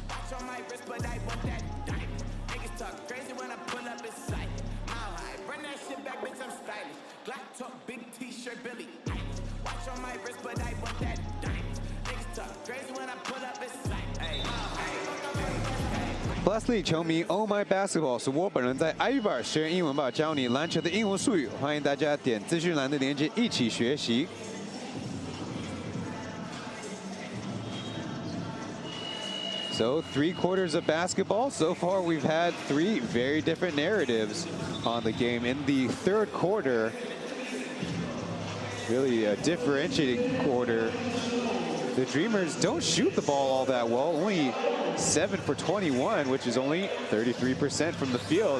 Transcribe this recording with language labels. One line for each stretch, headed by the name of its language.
English: Watch on my wrist, but I want that diamond. Niggas talk crazy when I pull up in sight. Mile high, run that shit back, bitch, I'm stylish. Glock talk, big t-shirt, Billy Eilish. Watch on my wrist, but I want that diamond. Niggas talk crazy when I pull up in sight. Hey,
Chinese: Plus League 球迷 ，Oh my basketball 是我本人在 iVer 学英文吧，教你篮球的英文术语。欢迎大家点资讯栏的链接一起学习。
English: So 3 quarters of basketball. So far, we've had 3 very different narratives on the game. In the third quarter, really a differentiating quarter. The Dreamers don't shoot the ball all that well. Only 7 for 21, which is only 33% from the field.